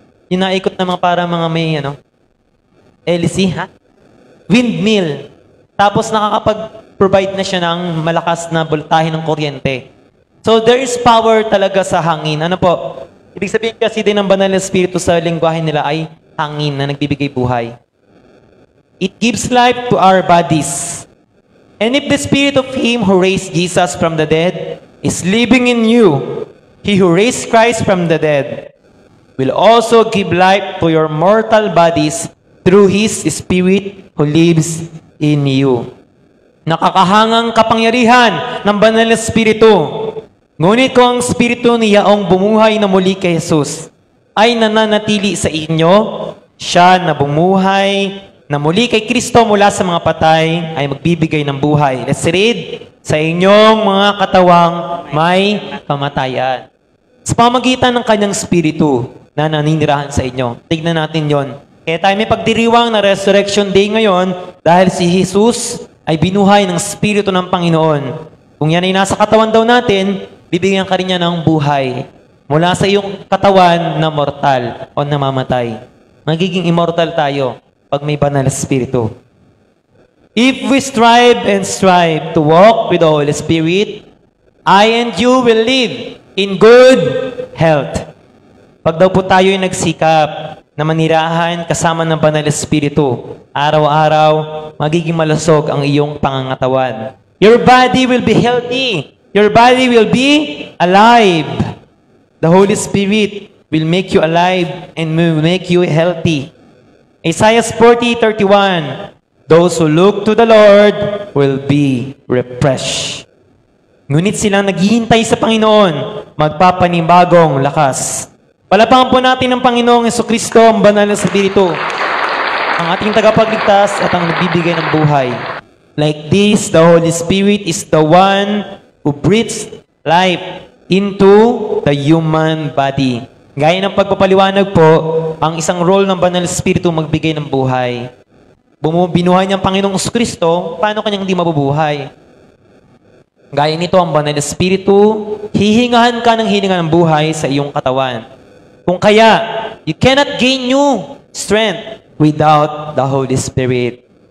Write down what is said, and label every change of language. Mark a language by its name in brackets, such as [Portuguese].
[Filipino] Yung naikot na para mga may, LC, windmill. Tapos nakakapag-provide na siya ng malakas na voltahe ng kuryente. [English] So there is power [Filipino] talaga sa hangin. Ano po? Ibig sabihin kasi din ng Banal na Espiritu sa lengguwahe nila ay hangin na nagbibigay buhay. [English] It gives life to our bodies. And if the Spirit of Him who raised Jesus from the dead is living in you, He who raised Christ from the dead will also give life to your mortal bodies through His Spirit who lives in you. [Filipino] Nakakahangang kapangyarihan ng Banal na Espiritu. Ngunit kung ang Espiritu niyaong bumuhay na muli kay Jesus ay nananatili sa inyo, siya na bumuhay na muli kay Kristo mula sa mga patay ay magbibigay ng buhay. [English] Let's read. [Filipino] Sa inyong mga katawang may kamatayan. Sa pamagitan ng kanyang Espiritu na naninirahan sa inyo. Tignan natin yon. Kaya tayo may pagdiriwang na Resurrection Day ngayon dahil si Jesus ay binuhay ng Espiritu ng Panginoon. Kung yan ay nasa katawan daw natin, bibigyan ka rin niya ng buhay mula sa iyong katawan na mortal o namamatay. Magiging immortal tayo pag may Banal na Espiritu. [English] If we strive to walk with the Holy Spirit, I and you will live in good health. [Filipino] Pag daw po tayo ay nagsikap na manirahan kasama ng Banal na Espiritu. Araw-araw, magiging malusog ang iyong pangangatawan. [English] Your body will be healthy. Your body will be alive. The Holy Spirit will make you alive and will make you healthy. Isaiah 40:31, those who look to the Lord will be refreshed. [Filipino] Ngunit silang naghihintay sa Panginoon, magpapanibagong lakas. Palapakan po natin ng Panginoong Jesucristo, ang Banal na Espiritu, ang ating tagapagligtas at ang nagbibigay ng buhay. [English] Like this, the Holy Spirit is the one who breathes life into the human body. [Filipino] Gaya ng pagpapaliwanag po, ang isang role ng Banal na Espiritu magbigay ng buhay. Binuhay niyang Panginoong Jesucristo, paano kanyang hindi mabubuhay? Gaya nito, ang Banal na Espiritu, hihingahan ka ng hininga ng buhay sa iyong katawan. Kung kaya, [English] you cannot gain new strength without the Holy Spirit.